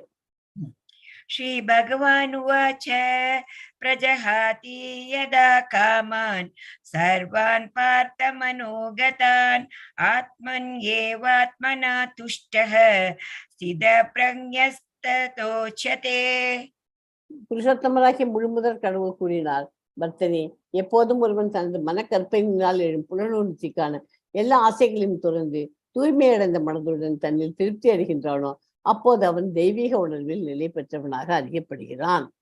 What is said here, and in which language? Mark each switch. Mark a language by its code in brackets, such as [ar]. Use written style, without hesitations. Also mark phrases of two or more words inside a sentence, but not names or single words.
[sa] श्री भगवानुवाच प्रजहाति यदा कामान् सर्वान् पार्थ मनोगतान् आत्मन्येवात्मना तुष्टः स्थितप्रज्ञस्ततोच्यते. [ta] புருஷோத்தமராகிய முழுமுதற் கடவுள் கூறினார், பக்தனே, எப்போதும் ஒருவன் தனது மனக்கற்பையினால் எழும் புலனுணர்ச்சிக்கான எல்லா ஆசைகளையும் துறந்து தூய்மையடைந்த மனதுடன் தன்னில் திருப்தி அடைகின்றானோ அப்போது அவன் தெய்வீக உணர்வில் நிலை பெற்றவனாக அறியப்படுகிறான்.